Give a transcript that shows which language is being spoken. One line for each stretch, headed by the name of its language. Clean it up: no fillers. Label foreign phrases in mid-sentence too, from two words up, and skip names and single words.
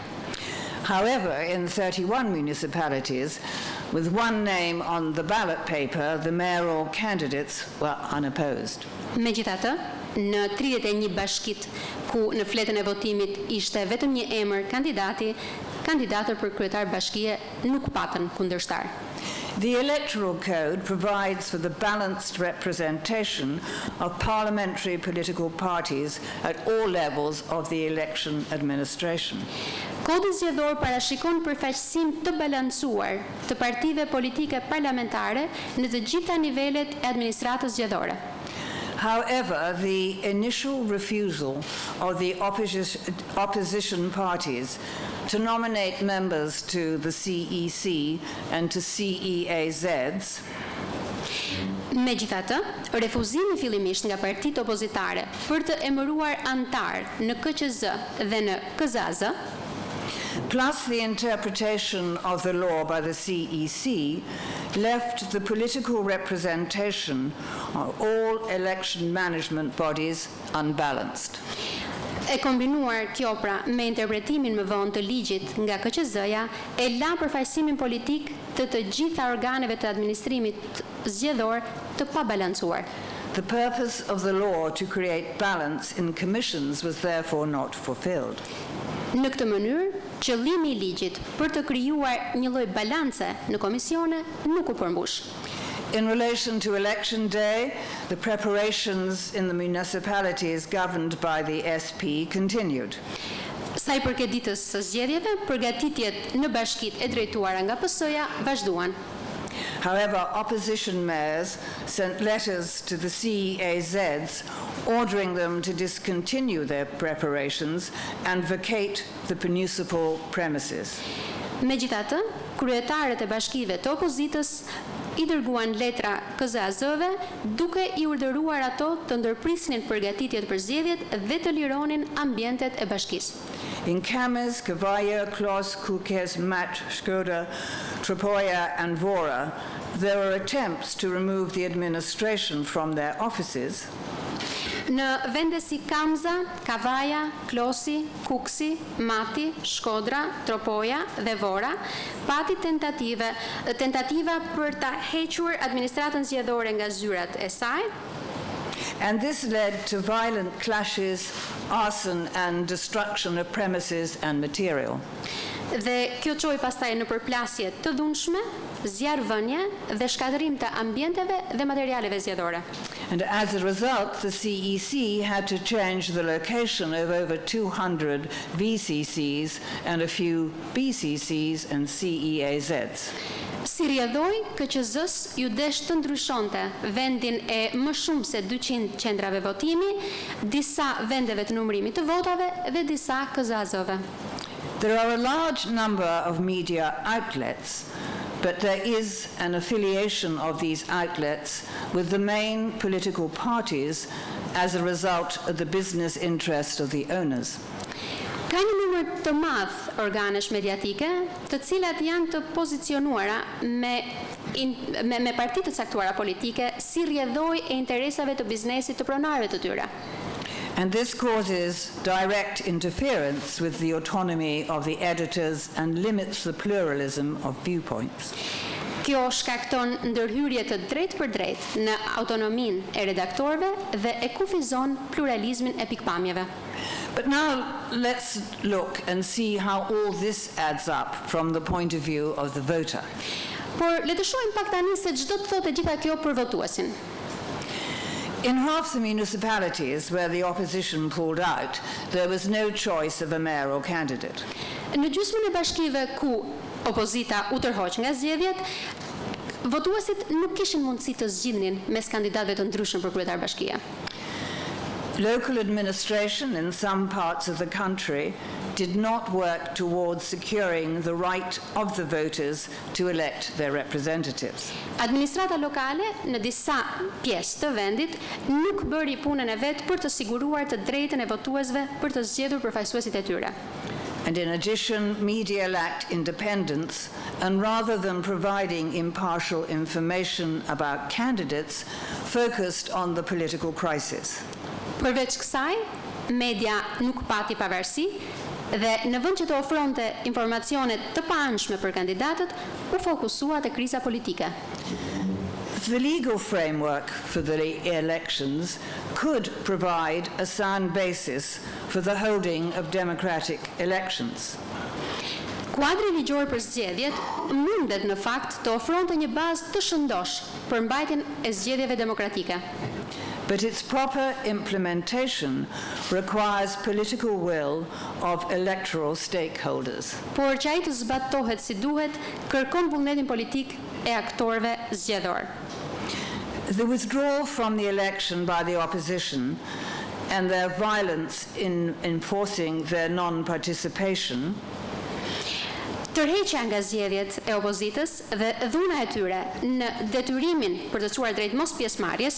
English: However, in 31 municipalities, with one name on the ballot paper, the mayoral candidates were unopposed.
Albanian: Megjithatë, në 31 bashkit ku në fletën e votimit ishte vetëm një emër kandidati, kandidatët për kryetar bashkie nuk patën kundërshtar.
English: The Electoral Code provides for the balanced representation of parliamentary political parties at all levels of the election administration.
Albanian: Kodi zgjedhor parashikon përfaqësim të balancuar të partive politike parlamentare në të gjitha nivelet e administratës zgjedhore.
English: However, the initial refusal of the opposition parties to nominate members to the CEC and to CEAZs
Albanian: Megjithatë, refuzimi fillimisht nga partitë opozitare për të emëruar antar në KQZ dhe në KZAZ,
English: plus the interpretation of the law by the CEC, left the political representation of all election management bodies unbalanced.
Albanian: E kombinuar kjo pra me interpretimin më vonë të ligjit nga KQZ-ja, e la përfaqësimin politik të gjitha organeve të administrimit zgjedhor të pabalancuar.
English: The purpose of the law to create balance in commissions was therefore not fulfilled.
Albanian: Në këtë mënyrë, qëllimi i ligjit për të krijuar një lloj balance në komisione nuk u përmbush.
English: In relation to election day, the preparations in the municipalities governed by the SP continued.
Albanian: Sa I përket ditës së zgjedhjeve, përgatitjet në bashkitë e drejtuara nga PS-ja vazhduan.
English: However, opposition mayors sent letters to the CEAZs ordering them to discontinue their preparations and vacate the municipal premises.
Albanian: Megjithatë, kryetarët e bashkive të opozitës I dërguan letra KZAZ-ve duke I urdhëruar ato të ndërprisnin përgatitjet për zgjedhjet dhe të lironin ambientet e bashkisë.
English: In Kames, Kavaja, Klos, Kukes, Mat, Shkoda, Tropoja and Vora, there were attempts to remove the administration from their offices.
Albanian: Në vende si Kamza, Kavaja, Klosi, Kuksi, Mati, Shkodra, Tropoja dhe Vora, pati tentativa për ta hequr administratën zgjedhore nga zyrat e saj.
English: And this led to violent clashes, arson and destruction of premises and material.
Albanian: Dhe kjo çoi pastaj në përplasje të dhunshme, zjarrvënie dhe shkatërim të ambienteve dhe materialeve zgjedhore.
English: And as a result, the CEC had to change the location of over 200 VCCs and a few BCCs and CEAZs.
Albanian: Si rrjedhoi, KQZ-s ju desh të ndryshonte vendin e më shumë se 200 qendrave votimi, disa vendeve të numërimit të votave dhe disa KZAZ-ove.
English: There are a large number of media outlets, but there is an affiliation of these outlets with the main political parties as a result of the business interest of the owners.
Albanian: Ka një numër të madh organesh mediatike, të cilat janë të pozicionuara me parti të caktuara politike si rrjedhoi e interesave të biznesit të pronarëve të tyre.
English: And this causes direct interference with the autonomy of the editors and limits the pluralism of viewpoints.
Albanian: Kjo shkakton ndërhyrje të drejtë për drejtë në autonominë e redaktorëve dhe e kufizon pluralizmin e pikpamjeve.
English: But now let's look and see how all this adds up from the point of view of the voter.
Albanian: Por le të shohim pak tani se ç'do të thotë gjitha kjo për votuesin.
English: In half the municipalities where the opposition pulled out, there was no choice of a mayoral candidate.
Albanian: Në gjysmën e bashkive ku opozita u tërhoq nga zgjedhjet, votuesit nuk kishin mundësi të zgjidhnin mes kandidatëve të ndryshëm për kryetar bashkie.
English: Local administration in some parts of the country did not work towards securing the right of the voters to elect their representatives.
Albanian: Administrata lokale në disa pjesë të vendit nuk bëri punën e vet për të siguruar të drejtën e votuesve për të zgjedhur përfaqësuesit e tyre.
English: And in addition, media lacked independence, and rather than providing impartial information about candidates, focused on the political crisis.
Albanian: Përveç kësaj, media nuk pati pavarësi dhe në vend që të ofronte informacione të paanshme për kandidatët, u fokusua te kriza politike.
English: The legal framework for the elections could provide a sound basis for the holding of democratic elections.
Albanian: Kuadri ligjor për zgjedhjet mundet në fakt të ofronte një bazë të shëndosh për mbajtjen e zgjedhjeve demokratike.
English: But its proper implementation requires political will of electoral stakeholders.
Albanian: Por që ai të zbatohet si duhet, kërkon vullnetin politik e aktorëve zgjedhor.
English: The withdrawal from the election by the opposition and their violence in enforcing their non-participation
Albanian: Tërheqja nga zgjedhjet e opozitës dhe dhuna e tyre në detyrimin për të çuar drejt mos pjesëmarrjes,